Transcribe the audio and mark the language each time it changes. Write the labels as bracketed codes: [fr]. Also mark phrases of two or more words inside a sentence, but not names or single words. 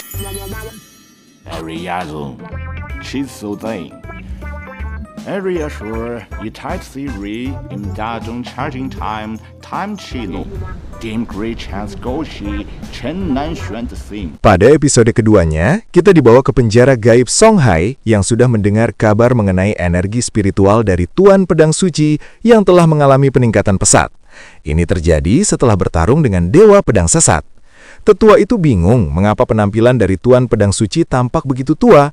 [id] Area Zone 七艘队 Area 说一台 Siri 大众 charging time 7路 Game Great Chance 勾起全难选的心。 Pada episode keduanya, kita dibawa ke penjara gaib Songhai yang sudah mendengar kabar mengenai energi spiritual dari Tuan Pedang Suci yang telah mengalami peningkatan pesat. Ini terjadi setelah bertarung dengan Dewa Pedang Sesat. Tetua itu bingung mengapa penampilan dari Tuan Pedang Suci tampak begitu tua.